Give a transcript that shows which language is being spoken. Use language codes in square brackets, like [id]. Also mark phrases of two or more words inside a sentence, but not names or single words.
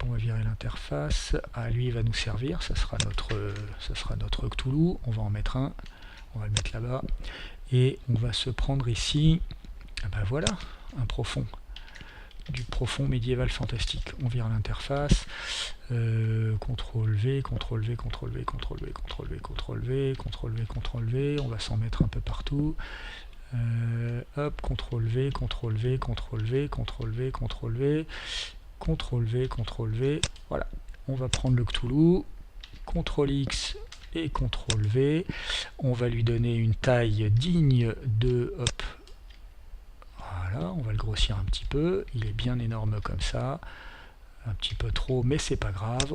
[fr] On va virer l'interface. Ah, lui, il va nous servir. Ça sera notre Cthulhu. On va en mettre un. On va le mettre là-bas. Et on va se prendre ici, ah ben voilà, un profond, du profond médiéval fantastique. On vire l'interface, CTRL V, CTRL V, CTRL V, CTRL V, CTRL V, CTRL V, CTRL V, CTRL V, on va s'en mettre un peu partout. Hop, CTRL V, CTRL V, CTRL V, CTRL V, CTRL V, CTRL V, CTRL V, voilà. On va prendre le Cthulhu, CTRL X, et CTRL V, on va lui donner une taille digne de, hop, voilà, on va le grossir un petit peu, il est bien énorme comme ça, un petit peu trop, mais c'est pas grave.